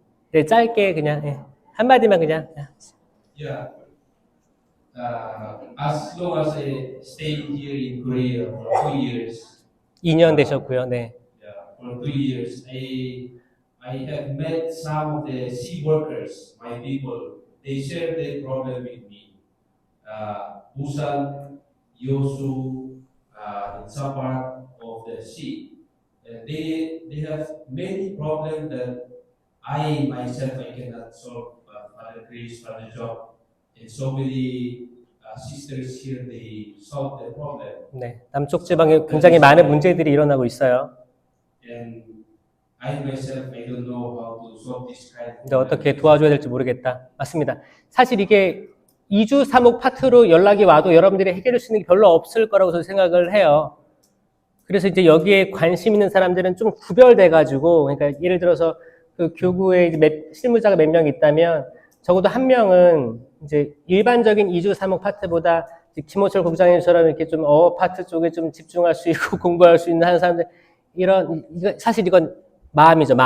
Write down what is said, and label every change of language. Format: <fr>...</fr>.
<ko>네, 짧게 그냥 한마디만 그냥.</ko> <en>Yeah. As long as I stayed here in Korea for 2 years.</en> <ko>2년 되셨고요. 네.</ko> <en>Yeah, for 2 years, I have met some of the sea workers, my people. They share their problem with me. Busan, Yosu, in some part of the sea. And they have many problems that I myself I cannot solve. Father Chris, Father Job, and so many sisters here they solve the problem.</en> <ko>네. 남쪽 지방에 굉장히 많은 문제들이 일어나고 있어요.</ko> <en>And I myself I don't know how to solve this kind of</en> <ko>근데 어떻게 도와줘야 될지 모르겠다. 맞습니다. 사실 이게 2주 3목 파트로 연락이 와도 여러분들이 해결할 수 있는 게 별로 없을 거라고 저는 생각을 해요. 그래서 이제 여기에 관심 있는 사람들은 좀 구별돼가지고, 그러니까 예를 들어서 그 교구에 이제 실무자가 몇 명 있다면 적어도 한 명은 이제 일반적인 2주 3목 파트보다 김호철 국장님처럼 이렇게 좀 파트 쪽에 좀 집중할 수 있고 공부할 수 있는 하는 사람들, 사실 이건 마음이죠.</ko>